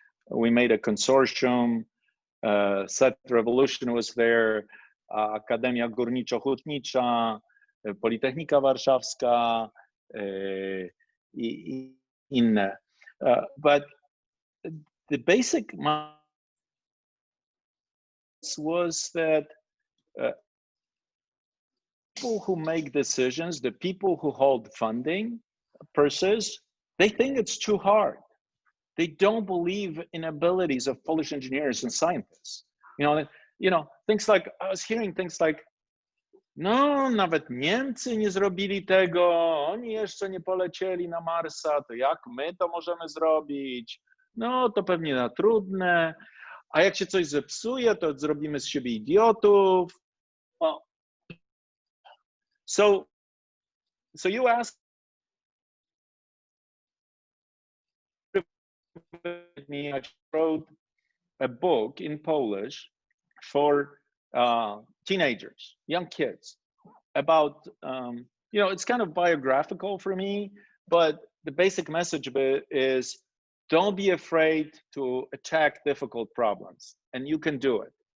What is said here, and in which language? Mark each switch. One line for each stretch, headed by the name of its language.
English: We made a consortium. Set Revolution was there.
Polish: Akademia Górniczo-Hutnicza, Politechnika Warszawska, i inne.
English: But the basic was that people who make decisions, the people who hold funding purses, they think it's too hard. They don't believe in abilities of Polish engineers and scientists. You know, things like,
Polish: I was hearing things like, no, nawet Niemcy nie zrobili tego, oni jeszcze nie polecieli na Marsa, to jak my to możemy zrobić? No, to pewnie za trudne, a jak się coś zepsuje, to zrobimy z siebie idiotów.
English: Well, so you asked me, I wrote a book in Polish for teenagers, young kids, about, you know, it's kind of biographical for me, but the basic message of it is, don't be afraid to attack difficult problems, and you can do it.